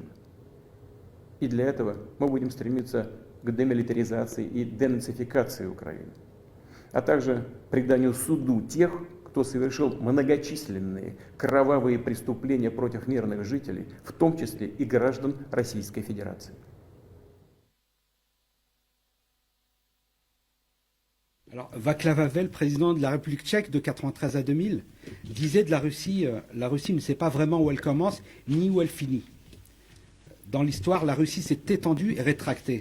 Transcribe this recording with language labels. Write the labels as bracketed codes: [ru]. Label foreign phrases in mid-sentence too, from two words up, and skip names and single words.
[ru] И для этого мы будем стремиться к демилитаризации и денацификации Украины, а также преданию суду тех, кто совершил многочисленные кровавые преступления против мирных жителей, в том числе и граждан Российской Федерации. [fr] Alors, Václav Havel, président de la République tchèque de 93 à 2000, disait de la Russie ne sait pas vraiment où elle commence ni où elle finit. Dans l'histoire, la Russie s'est étendue et rétractée.